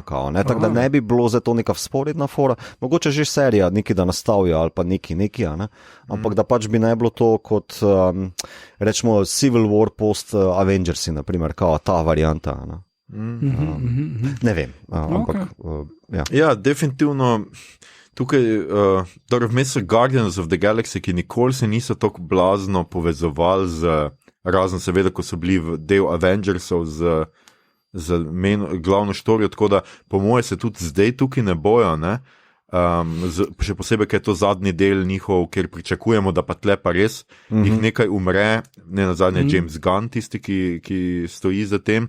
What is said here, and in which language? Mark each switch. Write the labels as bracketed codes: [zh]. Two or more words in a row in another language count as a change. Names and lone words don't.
[sl] Tako da ne bi bilo za to neka vzporedna fora, mogoče že serija nekaj da nastavijo ali pa nekaj, ampak da pač bi naj bilo to kot rečemo Civil War post Avengersi, naprimer, kao ta varianta. Ne vem, ampak ja, definitivno. Tukaj, vmes so Guardians of the Galaxy, ki nikoli se niso tako blazno povezovali razen seveda, ko so bili del Avengersov z glavno štorijo, tako da po moje se tudi zdaj tukaj ne bojo, ne? Še posebej, ker je to zadnji del njihov, kjer pričakujemo, da pa tle pa res jih nekaj umre, ne nazadnje James Gunn, tisti, ki stoji za tem.